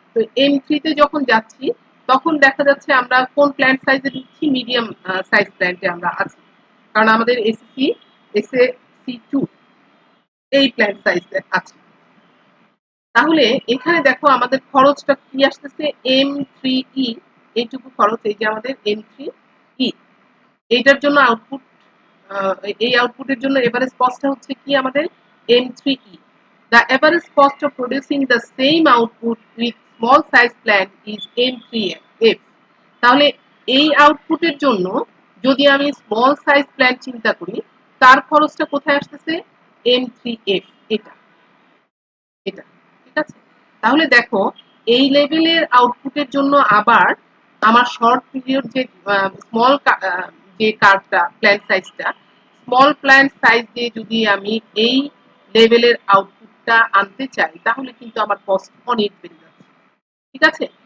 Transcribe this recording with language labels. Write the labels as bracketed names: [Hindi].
[Bangla] তো M3 তে যখন যাচ্ছি তখন দেখা যাচ্ছে আমরা কোন প্ল্যান্ট সাইজে দিচ্ছি, মিডিয়াম সাইজ প্ল্যান্টে আমরা আছি, কারণ আমাদের SAC2 এই প্ল্যান্ট সাইজে আছে। তাহলে এখানে দেখো আমাদের খরচটা কি আসতেছে, M3E, এইটুকু খরচ, এই যে আমাদের M3E, এইটার জন্য আউটপুট, এই আউটপুটের জন্য এভারেজ কস্টটা হচ্ছে কি আমাদের M3E। [English] The average cost of producing the same output with small size plant is M3F। [Bangla] তাহলে এই আউটপুটের জন্য যদি আমি স্মল সাইজ প্ল্যান্ট চিন্তা করি, তার খরচটা কোথায় আসতেছে, M3F, এটা এটা ঠিক আছে? তাহলে দেখো এই লেভেলের আউটপুটের জন্য আবার আমার শর্ট পিরিয়ড যে স্মল যে কার্ভটা প্ল্যান্ট সাইজটা, স্মল প্ল্যান্ট সাইজ দিয়ে যদি আমি এই লেভেলের আউটপুটটা আনতে চাই তাহলে কিন্তু আমার কস্ট অনেক বেড়ে যাচ্ছে, ঠিক আছে?